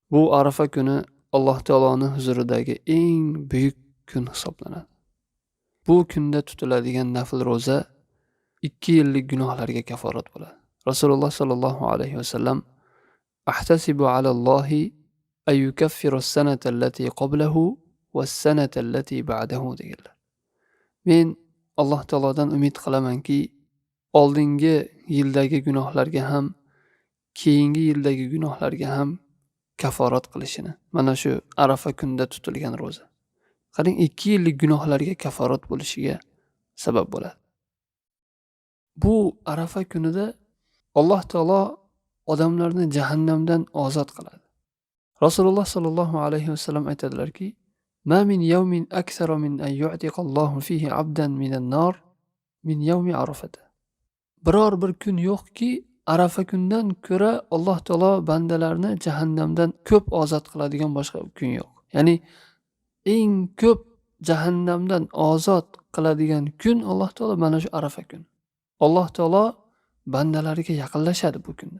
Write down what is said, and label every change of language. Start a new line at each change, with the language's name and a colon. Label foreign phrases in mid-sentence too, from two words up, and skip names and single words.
Uzbek: Bu Arafa kuni Alloh taoloning huzuridagi eng buyuk kun hisoblanadi. Bu kunda tutiladigan nafl ro'za 2 yillik gunohlarga kaforat bo'ladi. Rasululloh
Arabic: صلى الله عليه وسلم أحتسب على الله أن يكفر السنة التي قبله والسنة التي بعده
Uzbek: deganlar. Men Alloh taolodan umid qilamanki, oldingi yildagi gunohlarga ham, keyingi yildagi gunohlarga ham kaforat qilishini. Mana shu Arafa kunida tutilgan ro'za. Qarang, 2 yillik gunohlarga kaforat bo'lishiga sabab bo'ladi. Bu Arafa kunida Alloh taolo odamlarni jahannamdan ozod qiladi. Rasululloh
Arabic: صلى الله عليه وسلم
Uzbek: aytadilarki:
Arabic: "ما من يوم أكثر من أن يعتق الله فيه عبدا من النار من يوم عرفة."
Uzbek: Biror bir kun yo'qki, Arafa kundan ko'ra Alloh taolo bandalarni jahannamdan ko'p ozod qiladigan boshqa kun yo'q. Ya'ni eng ko'p jahannamdan ozod qiladigan kun Alloh taolo mana shu Arafa kuni. Alloh taolo bandalariga yaqinlashadi bu kunda.